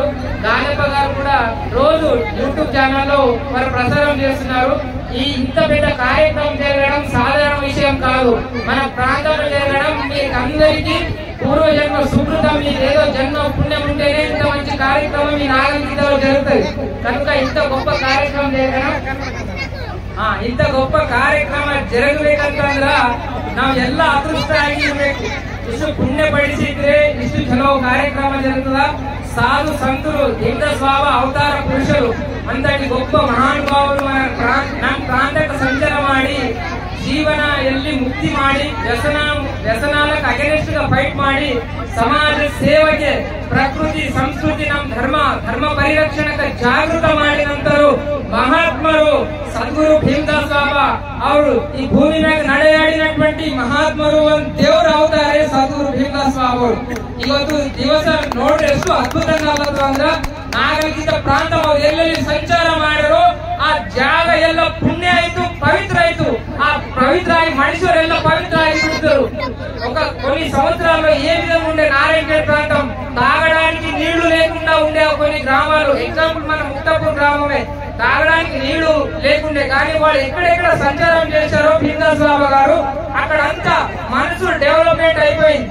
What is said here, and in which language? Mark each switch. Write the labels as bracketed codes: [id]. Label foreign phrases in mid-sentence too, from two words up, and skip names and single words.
[te] గాలప్ప గారు కూడా రోజు యూట్యూబ్ ఛానల్లో వారు ప్రసారం చేస్తున్నారు. ఈ ఇంత పెద్ద కార్యక్రమం జరగడం సాధారణ విషయం కాదు. మన ప్రాంతంలో జరగడం మీకు అందరికీ పూర్వజన్మ సుకృతం. మీకు ఏదో జన్మ పుణ్యం ఉంటేనే ఇంత మంచి కార్యక్రమం ఈ నాగరికతలో జరుగుతుంది. కనుక ఇంత గొప్ప కార్యక్రమం జరగడం, [kn] ಇಂತ ಗೊಬ್ಬ ಕಾರ್ಯಕ್ರಮ ಜರಗಬೇಕಂತಂದ್ರ ನಾವ್ ಎಲ್ಲ ಅದೃಷ್ಟ ಆಗಿರ್ಬೇಕು. ಇಷ್ಟು ಪುಣ್ಯ ಪಡಿಸಿದ್ರೆ ಇಷ್ಟು ಚಲೋ ಕಾರ್ಯಕ್ರಮ ಜరుగుతుందా? [te] సాధు సంతులు భీమదాస్ బాబా అవతార పురుషులు అంతటి గొప్ప మహానుభావులు మన [kn] ప్రాంతಕ್ಕೆ ಸಂಚಾರ ಮಾಡಿ ಜೀವನ ಎಲ್ಲಿ ಮುಕ್ತಿ ಮಾಡಿ ವ್ಯಸನಾలకు ಅಗೇನೆಸ್ಟ್ గా ಫೈಟ್ ಮಾಡಿ ಸಮಾಜ ಸೇವೆಗೆ ಪ್ರಕೃತಿ ಸಂಸ್ಕೃತಿ ನಮ್ಮ ಧರ್ಮ ಪರಿರಕ್ಷಣಕ್ಕೆ ಜಾಗೃತ ಮಾಡಿದಂತರು ಮಹಾತ್ಮರು ಸದ್ಗುರು ಭೀಮದಾಸ್ ಬಾಬಾ ಅವರು ಈ ಭೂಮಿ ಮೇಲೆ ನಡೆಯಾಡಿನటువంటి ಮಹಾತ್ಮರು ಒಂದು ದೇವರ ಅವತಾರೇ ಸದ್ಗುರು ಭೀಮದಾಸ್ ಬಾಬಾ ಅವರು. ಇವತ್ತು ದಿವಸ ನೋಡ್ರೆ ಎಷ್ಟು ಅದ್ಭುತಂగా ಆಗುತ್ತೆ ಅಂದ್ರೆ ನಾಗರಿಕತ ಪ್ರಾಂತ ಅವರು ಎಲ್ಲೆಲ್ಲಿ ಸಂಚಾರ ಮಾಡಿರೋ ಆ ಜಾಗ ಎಲ್ಲ ಪುಣ್ಯ ಆಯ್ತು, ಪವಿತ್ರ ಆಯ್ತು. [te] ఆ పవిత్ర మనుషులెల్ల పవిత్ర అయిపోతారు. కొన్ని సంవత్సరాల్లో ఏ విధంగా ఉండే నారాయణపేట ప్రాంతం తాగడానికి నీళ్లు లేకుండా ఉండే కొన్ని గ్రామాలు, ఎగ్జాంపుల్ మన ముక్తాపూర్ గ్రామమే, తాగడానికి నీళ్లు లేకుండే. కానీ వాళ్ళు ఎక్కడెక్కడ సంచారం చేశారో భీమదాస్ బాబా గారు అక్కడంతా మనసు డెవలప్మెంట్ అయిపోయింది.